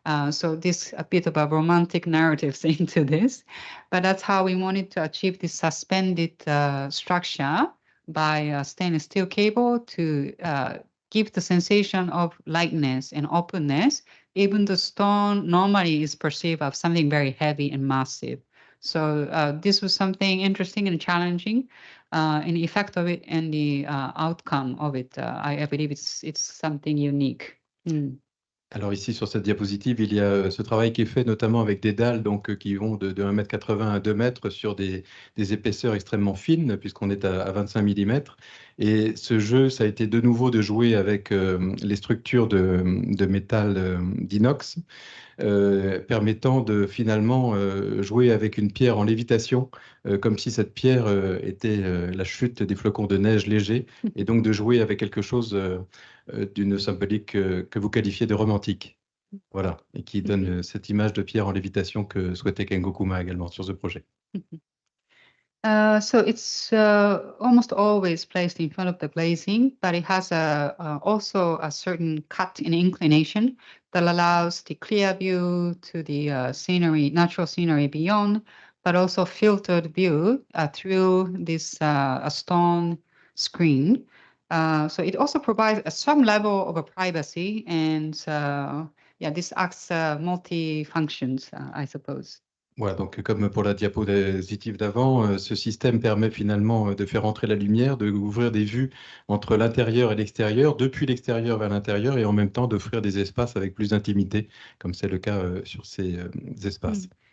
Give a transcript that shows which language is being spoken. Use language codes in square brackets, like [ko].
[en] So this a bit of a romantic narrative into this, but that's how we wanted to achieve this suspended structure by a stainless steel cable to give the sensation of lightness and openness. Even the stone normally is perceived as something very heavy and massive. So this was something interesting and challenging. And the effect of it and the outcome of it, I believe it's something unique. [fr] Alors ici, sur cette diapositive, il y a ce travail qui est fait notamment avec des dalles donc, qui vont de 1,80 m à 2 m sur des épaisseurs extrêmement fines, puisqu'on est à 25 mm. Et ce jeu, ça a été de nouveau de jouer avec les structures de métal d'inox, permettant de finalement jouer avec une pierre en lévitation, comme si cette pierre était la chute des flocons de neige légers, et donc de jouer avec quelque chose d'une symbolique que vous qualifiez de romantique. Voilà, et qui donne cette image de pierre en lévitation que souhaitait Kengo Kuma également sur ce projet. [en] So it's almost always placed in front of the glazing, but it has also a certain cut and inclination that allows the clear view to the scenery, natural scenery beyond, but also filtered view through this stone screen. So it also provides some level of a privacy, and this acts multi-functions, I suppose. [fr] Voilà, donc comme pour la diapositive d'avant, ce système permet finalement de faire entrer la lumière, d'ouvrir des vues entre l'intérieur et l'extérieur, depuis l'extérieur vers l'intérieur, et en même temps d'offrir des espaces avec plus d'intimité, comme c'est le cas sur ces espaces.